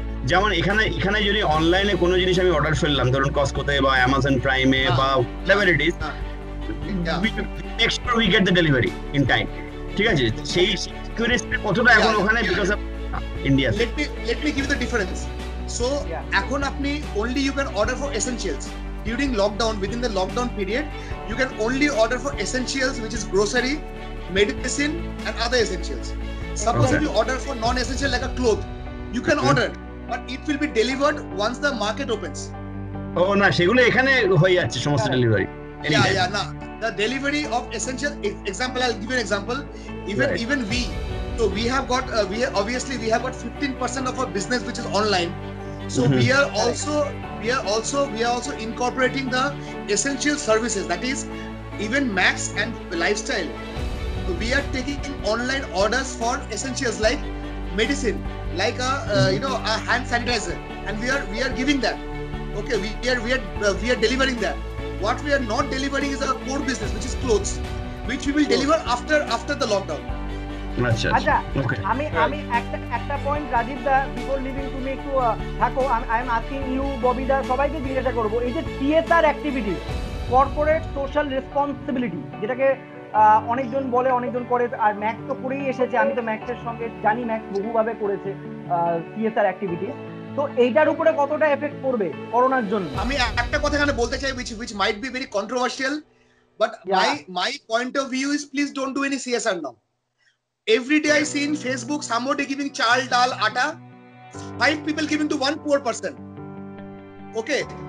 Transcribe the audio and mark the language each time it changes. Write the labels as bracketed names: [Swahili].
[Bangla] যেমন এখানে যদি অনলাইনে কোনো জিনিস আমি অর্ডার ফেললাম, ধরুন কসকোতে বা অ্যামাজন প্রাইমে বা [English] whatever it is, we make sure we get the delivery in time, [Bangla] ঠিক আছে? সেই সিকিউরিটি কতটা এখন ওখানে because of India? [English] Let me give you the difference. So [Bangla] এখন আপনি [English] only you can order for essentials. During lockdown, within the lockdown period, you can only order for essentials, which is grocery, medicine and other essentials. Suppose if you order for non-essential like a cloth, you can order, but it will be delivered once the market opens. [Bangla] Oh no, সেগুলো এখানে হয়ে যাচ্ছে সমস্ত delivery. [English] Yeah, no. The delivery of essential, example, I'll give you an example. Even we, so we have got we have got 15% of our business which is online. So we are also incorporating the essential services, that is even Max and Lifestyle. We are taking online orders for essentials like medicine, like a hand sanitizer, and we are giving that. Okay, we are delivering that. What we are not delivering is our core business, which is clothes, which we will deliver after the lockdown. [Bangla] আচ্ছা, আমি একটা point Rajib দা, [English] before leaving [Bangla] তুমি একটু থাকো, [English] I am asking you, [Bangla] Bobby দা, সবাইকে জিজ্ঞাসা করবো, এই যে CSR activity, corporate social responsibility, যেটাকে অনেকজন বলে অনেকজন করে, আর ম্যাক্স তো করেই এসেছে, আমি তো ম্যাক্সের সঙ্গে জানি, ম্যাক্স বহুভাবে করেছে CSR অ্যাক্টিভিটি, তো এইটার উপরে কতটা এফেক্ট পড়বে করোনার জন্য? আমি একটা কথা এখানে বলতে চাই, [English] which might be very controversial, but my point of view is, please don't do any CSR now. Every day I see in Facebook somebody giving chal, dal, atta, 5 people giving to one poor person. Okay.